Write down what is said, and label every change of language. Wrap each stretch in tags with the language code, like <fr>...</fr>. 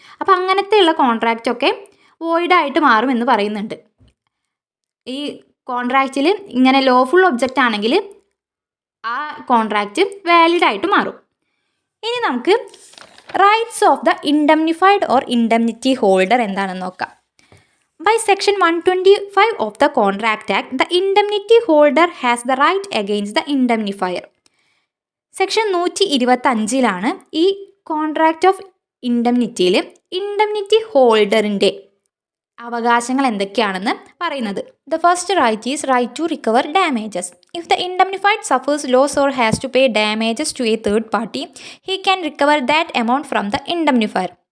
<ml>അപ്പോൾ അങ്ങനത്തെയുള്ള കോൺട്രാക്റ്റൊക്കെ വോയിഡായിട്ട് മാറുമെന്ന് പറയുന്നുണ്ട്. ഈ കോൺട്രാക്റ്റിൽ ഇങ്ങനെ ലോഫുൾ ഒബ്ജക്റ്റ് ആണെങ്കിൽ ആ കോൺട്രാക്റ്റ് വാലിഡായിട്ട് മാറും. ഇനി നമുക്ക് rights of the ഇൻഡംനിഫൈഡ് or indemnity holder എന്താണെന്ന് നോക്കാം.</ml> <en>By Section 125 of the Contract Act, the indemnity holder has the right against the indemnifier.</en> <ml>Section 125 ഈ കോൺട്രാക്റ്റ് ഓഫ് ഇൻഡംനിറ്റിയിൽ ഇൻഡംനിറ്റി ഹോൾഡറിൻ്റെ അവകാശങ്ങൾ എന്തൊക്കെയാണെന്ന് പറയുന്നത്.</ml> <en>The first right is right to recover damages. If the indemnified suffers loss or has to pay damages to a third party, he can recover that amount from the indemnifier.</en>